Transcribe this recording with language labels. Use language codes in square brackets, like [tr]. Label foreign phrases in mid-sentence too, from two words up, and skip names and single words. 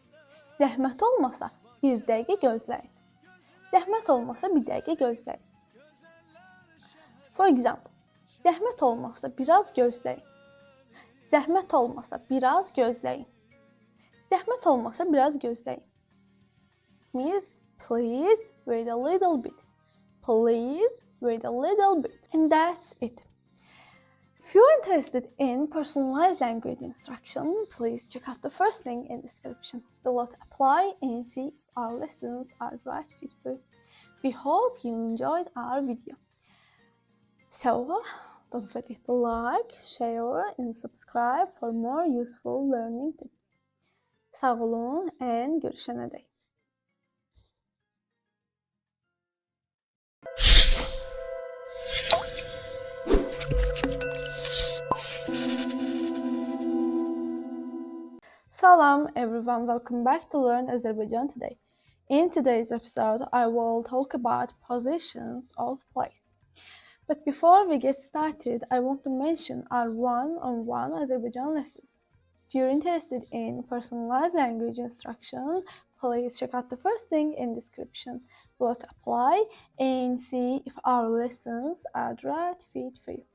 [az] Zəhmət olmasa bir dəqiqə gözləyin. Zəhmət olmasa bir dəqiqə gözləyin. [en] For example, [az] zəhmət olmasa biraz gözləyin. Zəhmət olmasa biraz gözləyin. Zəhmət olmasa biraz gözləyin. [en] Means please wait a little bit. Please wait a little bit. And that's it. If you're interested in personalized language instruction, please check out the first link in the description below to apply and see if our lessons are right fit for you. We hope you enjoyed our video. So, don't forget to like, share and subscribe for more useful learning tips. [az] Sağ olun and görüşene dek. [en] Salam everyone, welcome back to Learn Azerbaijan today. In today's episode, I will talk about positions of place. But before we get started, I want to mention our one-on-one Azerbaijan lessons. If you're interested in personalized language instruction, please check out the first link in the description below to apply and see if our lessons are the right fit for you.